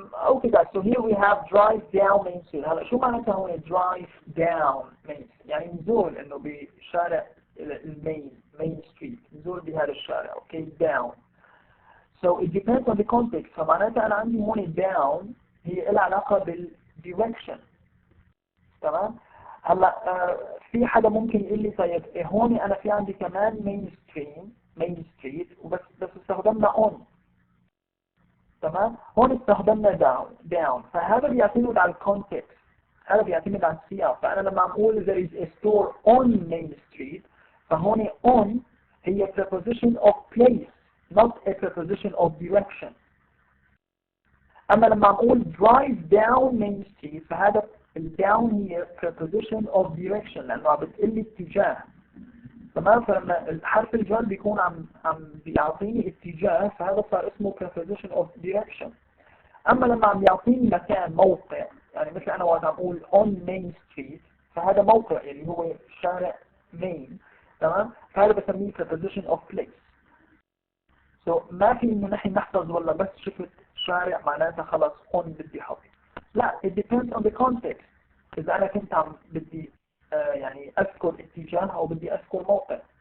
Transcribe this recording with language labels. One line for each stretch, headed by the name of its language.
English: Okay guys, so here we have drive down Main Street.
Arabic: هلا شو معناتها هون
English: drive down Main Street؟
Arabic: يعني نزول انه بشارع Main Street، نزول بهذا الشارع.
English: Okay, down. So it depends on the context.
Arabic: فمعناتها انا عندي هون down هي لها علاقة بالdirection. تمام؟ هلا في حدا ممكن يقول لي طيب هون انا في عندي كمان Main Street وبس استخدمنا on. تمام؟ هون استخدمنا down. فهذا بيعتمد على الكونتكست، هذا بيعتمد على السياق. فأنا لما أقول
English: there is a store on Main Street
Arabic: فهون
English: on هي preposition of place not a preposition of direction.
Arabic: أما لما أقول
English: drive down Main Street
Arabic: فهذا down هي
English: preposition of direction
Arabic: لأنه عم بتقلي اتجاه. تمام؟ فلما الحرف الجر بيكون عم بيعطيني اتجاه فهذا صار اسمه
English: preposition of direction.
Arabic: اما لما عم يعطيني مكان موقع، يعني مثل انا وقت عم اقول on Main Street فهذا موقع اللي هو شارع main. تمام؟ فهذا بسميه
English: preposition of place.
Arabic: So ما في انه نحن نحفظ والله بس شفت شارع معناتها خلص on بدي احط.
English: لا، it depends on the context.
Arabic: اذا انا كنت عم بدي يعني أذكر اتجاه أو بدي أذكر موقع.